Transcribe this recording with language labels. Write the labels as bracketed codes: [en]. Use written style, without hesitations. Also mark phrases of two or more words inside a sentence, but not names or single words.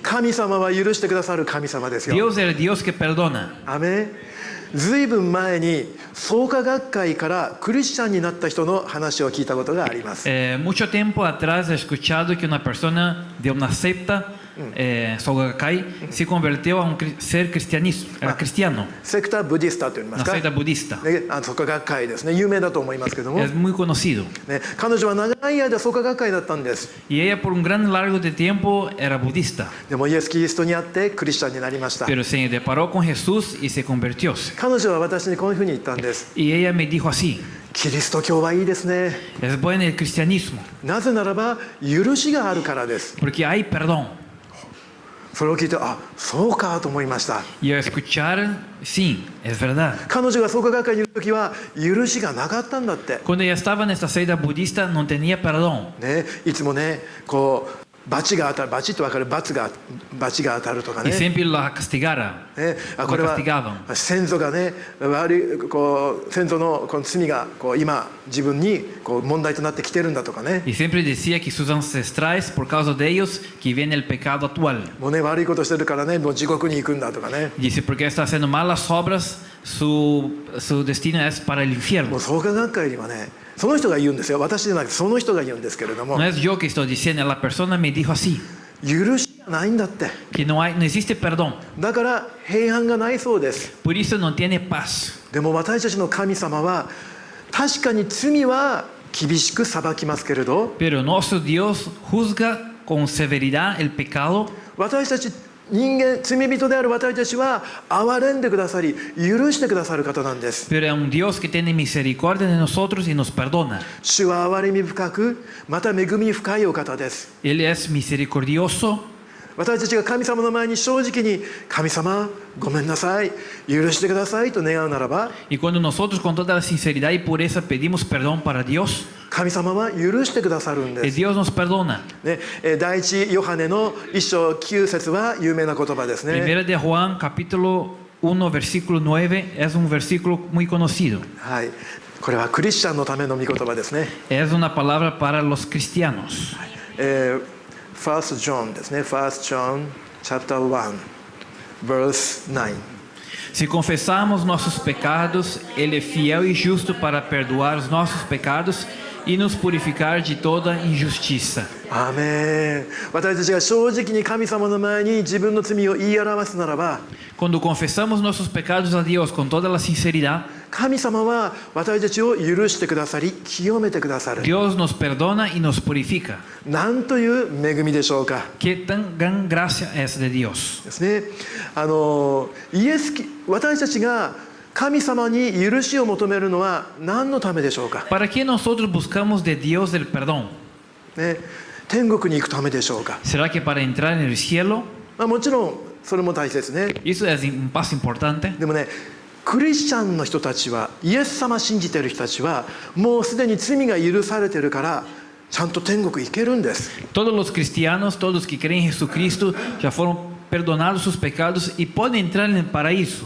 [ja] 神様は許してくださる神様ですよ。 [es] Dios es el Dios que perdona. [ja] アメン。ずいぶん前に創価学会からクリスチャンになった人の話を聞いたことがあります。 [es] Mucho tiempo atrás he escuchado que una persona de una secta, Sogakai, se convirtió a un ser cristiano, secta budista [ja] と言います [es] una [ja] か。 [es] secta budista. [ja] ね、創価学会ですね。有名だと思いますけども、 [es] Es muy conocido. [ja] ね、彼女は長い間創価学会だったんです。 [es] Y ella por un gran largo de tiempo era budista, [ja] でもイエス・キリストにあってクリスチャンになりました。 [es] pero se deparó con Jesús y se convirtió. [ja] 彼女は私にこういうふうに言ったんです。 [es] Y ella me dijo así, [ja] キリスト教はいいですね。 [es] es bueno el cristianismo, [ja] なぜならば許しがあるからです。 [es] porque hay perdón. [ja] それを聞いて、あ、そうかと思いました。 [es] Y al escuchar, sí, es verdad. [ja] 彼女が創価学会にいる時は許しがなかったんだって。 [es] Cuando ella estaba en esta secta budista no tenía perdón. [ja] ね、いつもね、こう罰が当たる、罰って分かる、罰が当たるとか [es] Y [ja] ね。 [es] siempre la castigara. [ja] ね、あ、これは 先祖がね、悪いこう先祖のこの罪がこう今自分にこう問題となってきてるんだとかね。 [es] Y siempre decía que sus ancestrales, por causa de ellos, que viene el pecado actual. [ja] もうね、悪いことしてるからね、もう地獄に行くんだとかね。 [es] Dice, porque está haciendo malas obras, su destino es para el [ja] も [es] infierno. [ja] う創価学会にはね、その人が言うんですよ。私じゃなくてその人が言うんですけれども、 [es] No es yo que estoy diciendo, la persona me dijo así, [ja] 許しがないんだって。 [es] que no existe perdón. [ja] だから平安がないそうです。 [es] Por eso no tiene paz. [ja] でも私たちの神様は確かに罪は厳しく裁きますけれど、 [es] Pero nuestro Dios juzga con severidad el pecado. [ja] 私たち人間、罪人である私たちは憐れんでくださり許してくださる方なんです。 [es] Pero es un Dios que tiene misericordia de nosotros y nos perdona. [ja] 主は憐れみ深く、また恵み深いお方です。 [es] Él es misericordioso. [ja] 私たちが神様の前に正直に神様ごめんなさい、許してくださいと願うならば、 [es] Y cuando nosotros con toda la sinceridad y pureza pedimos perdón para Dios, [ja] 神様は許してくださるんです。 [es] Dios nos perdona. [ja] ね、第一ヨハネの1章9節は有名な言葉ですね。 [es] Primera de Juan, capítulo 1, versículo 9, es un versículo muy conocido. [ja] はい、これはクリスチャンのための御言葉ですね。 [es] Es una palabra para los cristianos. [en] First John ですね。First John chapter 1 verse 9。 [es] Si confesamos [pt] nossos pecados, Ele é fiel e justo para perdoar os nossos pecados e nos purificar de toda injustiça. [ja] アーメン。私たちが正直に神様の前に自分の罪を言い表すならば、 [pt] Quando confessamos nossos pecados a Deus com toda a sinceridade, [ja] 神様は私たちを許してくださり清めてくださる。 [pt] Deus nos perdona e nos purifica. [ja] なんという恵みでしょうか。 [es] Que tan gran gracia es de Deus. [ja] ですね。私たちが神様に許しを求めるのは何のためでしょうか。 [es] ¿Para qué nosotros buscamos de Dios el perdón? [ja] ね、天国に行くためでしょうか。 [es] ¿Será que para entrar en el cielo? [ja] もちろんそれも大切ね。 [es] Eso es un paso importante. [ja] でもね、クリスチャンの人たちは、イエス様信じている人たちはもうすでに罪が許されているからちゃんと天国行けるんです。 [es] Todos los cristianos, todos los que creen en Jesucristo, ya fueron perdonados sus pecados y pueden entrar en el paraíso.